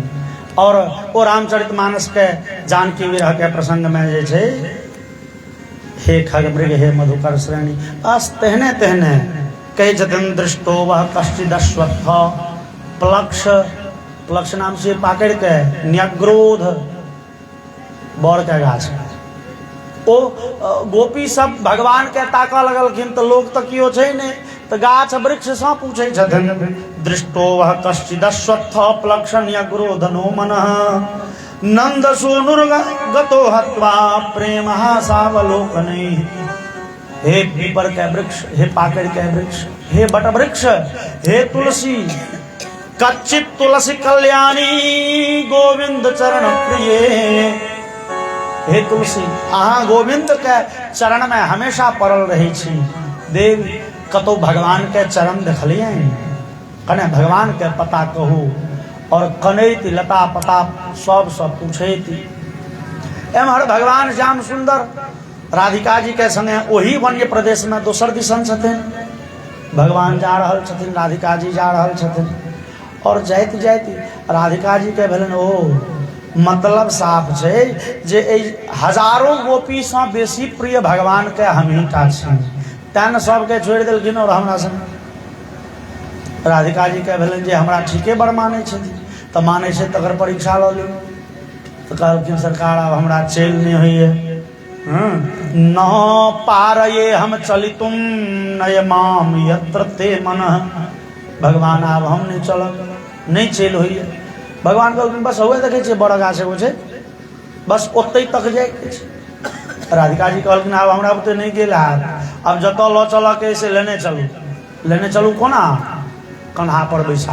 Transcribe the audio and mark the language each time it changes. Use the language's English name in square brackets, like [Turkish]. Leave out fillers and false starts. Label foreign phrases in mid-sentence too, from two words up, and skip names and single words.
[Maithili] और ओ रामचरितमानस के जानकी विरह के प्रसंग में जे छै [Awadhi] हे खगमृग हे मधुकर श्रेणी, [Maithili] बस तेहने तेहने कहै छथिन [Sanskrit] दृष्टो वह कश्चिदश्वत्थ प्लक्ष। [Maithili] प्लक्ष नाम से पाकड़ के न्यग्रोध बड़ के गाछ। ओ गोपी सब भगवान के ताकऽ लगलखिन तो लोग तो कियो छै नहीं तो गाछ वृक्ष से पूछे छथिन [Sanskrit] दृष्टो वह कश्चिदश्वत्थ प्लक्ष न्यग्रोधनो मनः नंद सूनुर्गतो हत्वा प्रेम सावलोकनै। [Maithili] हे पीपर के वृक्ष, हे पाकड़ के वृक्ष, हे बट वृक्ष, हे तुलसी, [Sanskrit] कच्चित तुलसी कल्याणी गोविंद चरण प्रिय। [Maithili] हे तुलसी, अहाँ गोविंद के चरण में हमेशा पड़ल रही छी। देवी कतो भगवान के चरण देखलिए कने भगवान के पता कहू। और कनैति लता पता सब पूछैती। एम्हर भगवान श्याम सुंदर राधिका जी के संगे वही वन्य प्रदेश में दोसर दिसन छथिन। भगवान जा रहल छथिन, राधिका जी जा रहल छथिन। और जाइत जाइत राधिका जी के भेलन ओ मतलब साफ छै जे हजारों गोपी से बेसी प्रिय भगवान के हमहीटा छी। तें सबके छोड़ि देलखिन और हमरा संग। राधिका जी के भेलन जे हमरा ठीके बड़ मानै छथिन तो मानै छै तकर परीक्षा लऽ ली। तो कहलखिन सरकार अब हमरा चैन नहीं होइए, [Sanskrit] न पारये हम चलितुम नयमाम यत्र ते मन। [Maithili] भगवान आब हम नहीं चलब, नहीं चल होइए। भगवान कहलखिन बस हुए देखे छे बड़ गाछ एगो छै, बस ओतै तक जाए के छै। राधिका जी कहलखिन आब हमरा बुते नहीं गेल हाथ, अब जतऽ लऽ चलऽ के से लेने चलू कोना कन्हा पर बैसा।